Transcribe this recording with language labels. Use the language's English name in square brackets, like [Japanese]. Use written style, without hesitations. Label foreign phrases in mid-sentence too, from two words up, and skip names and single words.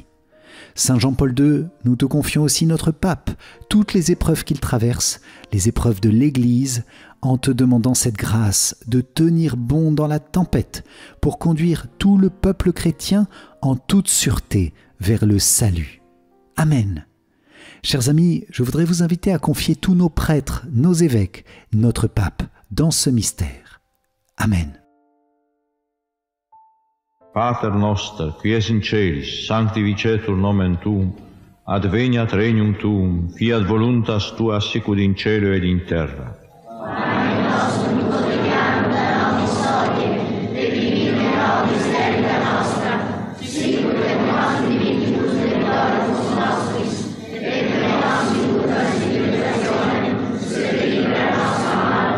[French] Saint Jean-Paul II, nous te confions aussi notre pape, toutes les épreuves qu'il traverse, les épreuves de l'Église, en te demandant cette grâce de tenir bon dans la tempête pour conduire tout le peuple chrétien en toute sûreté vers le salut. Amen. Chers amis, je voudrais vous inviter à confier tous nos prêtres, nos évêques, notre pape dans ce mystère. Amen. [Latin] Pater noster, qui es in celis, sanctificetur nomen tuum, adveniat regnum tuum, fiat voluntas tua sicut in cielo ed in terra. Pane nostrum quotidianum da nobis hodie, et dimitte nobis debita nostra, sicut et nos dimittibus debitorum nostris, et ne nos inducas in tentationem, sed libera nos a malo.